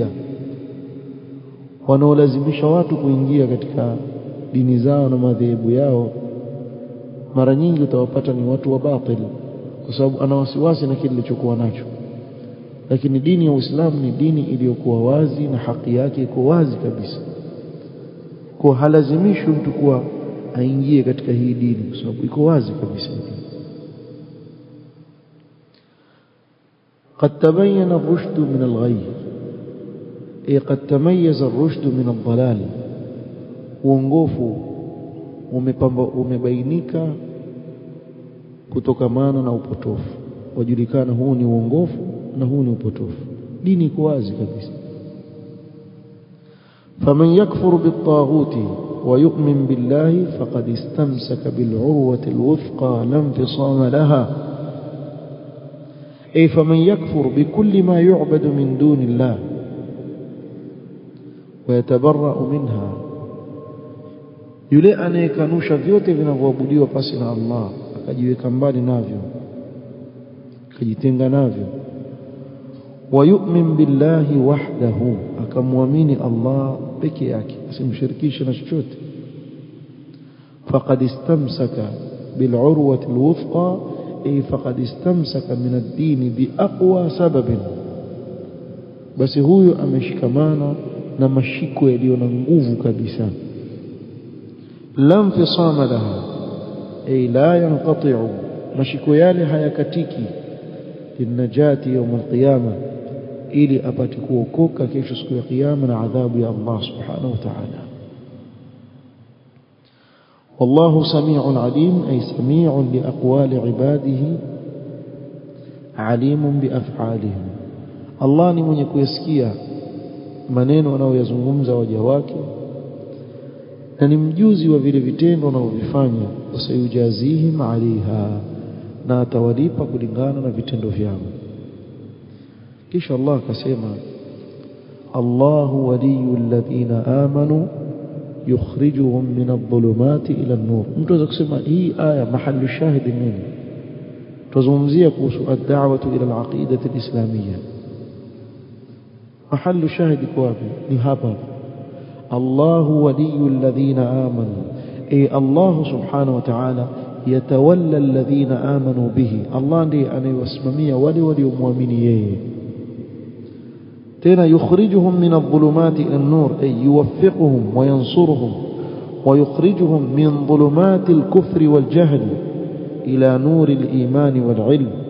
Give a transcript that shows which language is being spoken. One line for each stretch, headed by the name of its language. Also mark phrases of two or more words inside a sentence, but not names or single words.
Swahili: Wanaolazimisha watu kuingia katika dini zao na madhehebu yao mara nyingi utawapata ni watu wa batili, kwa sababu ana wasiwasi na kile kilichokuwa nacho. Lakini dini ya Uislamu ni dini iliyokuwa wazi na haki yake iko wazi kabisa, kwa halazimishi mtu kuwa aingie katika hii dini kwa sababu iko wazi kabisa.
Arabic: قد تبين الرشد من الغي، أي قد تميز الرشد من الضلال.
Swahili: uongofu umebainika kutokamana na upotofu, wajulikana huu ni uongofu na huu ni upotofu. Dini iko wazi kabisa.
Arabic: فمن يكفر بالطاغوت ويؤمن بالله فقد استمسك بالعروة الوثقى لا انفصام لها، أي فمن يكفر بكل ما يعبد من دون الله ويتبرأ منها،
Swahili: yule anayekanusha vyote vinavyoabudiwa pasi na Allah akajiweka mbali navyo, akajitenga navyo.
Arabic: ويؤمن بالله وحده،
Swahili: akamwamini Allah peke yake, asimshirikishe na chochote.
Arabic: فقد استمسك بالعروة الوثقى، أي فقد استمسك من الدين بأقوى سبب،
Swahili: basi huyo ameshikamana na mashiko yaliyo na nguvu kabisa.
Arabic: لا انفصام لها، أي لا ينقطع،
Swahili: mashiko yale hayakatiki.
Arabic: للنجاة يوم القيامة،
Swahili: ili apate kuokoka kesho siku ya kiyama na adhabu ya Allah
Arabic: سبحانه وتعالى. والله سميع عليم، أي سميع لأقوال عباده عليم بأفعالهم.
Swahili: Allah ni mwenye kuyasikia maneno wanayoyazungumza waja wake na ni mjuzi wa vile vitendo wanavyofanya.
Arabic: وسيجازيهم عليها,
Swahili: na atawalipa kulingana na vitendo vyao. kisha Allah akasema
Arabic: الله ولي الذين آمنوا يخرجهم من الظلمات إلى النور.
Swahili: Mtu anaweza kusema hii aya mahali shahidi nini? Tuzungumzia kuhusu
Arabic: الدعوة إلى العقيدة الإسلامية.
Swahili: Mahali shahidi kwa wapi? Ni hapa.
Arabic: الله ولي الذين آمنوا، أي الله سبحانه وتعالى يتولى الذين آمنوا به.
Swahili: Allah ndiye anayewasimamia wale waliomwamini yeye. tena
Arabic: يخرجهم من الظلمات إلى النور، أي يوفقهم وينصرهم ويخرجهم من ظلمات الكفر والجهل إلى نور الإيمان والعلم.